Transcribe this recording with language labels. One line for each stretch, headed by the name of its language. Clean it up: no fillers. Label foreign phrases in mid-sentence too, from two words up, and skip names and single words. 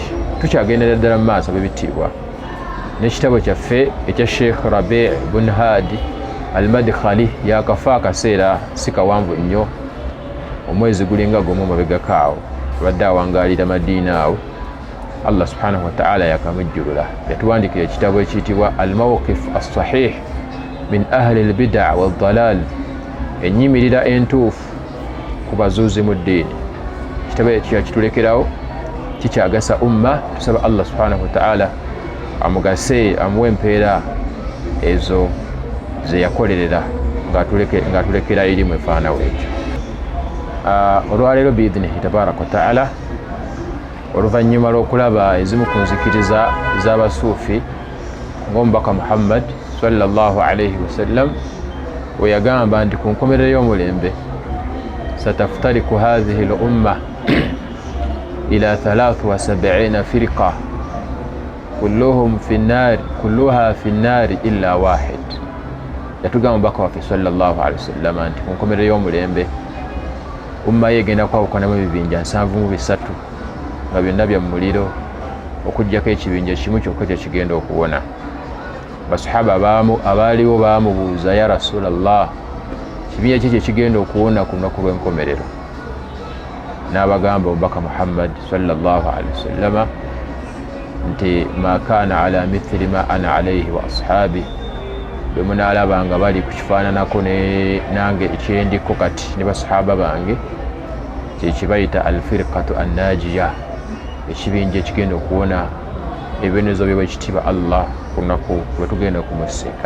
Ganda: Tukyagendera ddala mu maaso b'ebitiibwa n'ekitabo kyaffe ekya Sheikh Rabi' ibn Hadi al-Madkhali yakafa akaseera si kawanvu nnyo, omwezi gulinga gumu mabegako awo, abadde awangaalira Madiina awo. Allah
Arabic: سبحانه وتعالى
Ganda: yakamujjulula, yatuwandikira ekitabo ekiyitibwa al-Mawqif as-Sahih min ahli al-bid'a wad-dalal, ennyimirira entuufu ku bazuuzi mu ddiini. Ekitabo ekyo kitulekerawo kikyagasa umma. Tusaba Allah
Arabic: سبحانه وتعالى
Ganda: amugase, amuwe empeera ezo ze yakolerera ng'atulekera erimu efaanawo ekyo. Olwaleero
Arabic: بإذنه تبارك وتعالى,
Ganda: oluvannyuma lw'okulaba ezimu ku nzikiriza z'abasuufi ng'omubaka Muhammad
Arabic: صلى الله عليه وسلم
Ganda: we yagamba nti ku nkomerero y'omulembe
Arabic: ستفترق هذه الأمة إلى 73 فرقة كلها في النار إلا واحدة.
Ganda: Yatugamba omubaka waffe
Arabic: صلى الله عليه وسلم
Ganda: nti ku nkomerero y'omulembe umma yegenda kwawukanamu ebibinja 73 nga byonna bya muliro, okuggyako ekibinja kimu kyokka kye kigenda okuwona. Basahaba abaaliwo baamubuuza,
Arabic: يا رسول الله,
Ganda: kibinja ki kye kigenda okuwona ku lunaku lw'enkomerero? N'abagamba omubaka Muhammad
Arabic: صلى الله عليه وسلم
Ganda: nti
Arabic: ما كان على مثل ما أنا عليه وأصحابي,
Ganda: bwe munaalabanga bali ku kifaananako nange ekyendiko kati ne basahaba bange, kyekibayita
Arabic: الفرقة الناجية,
Ganda: ekibinja ekigenda okuwona ebibonezo by'ekitiibwa Allah ku lunaku lwe tugenda okumusinkana.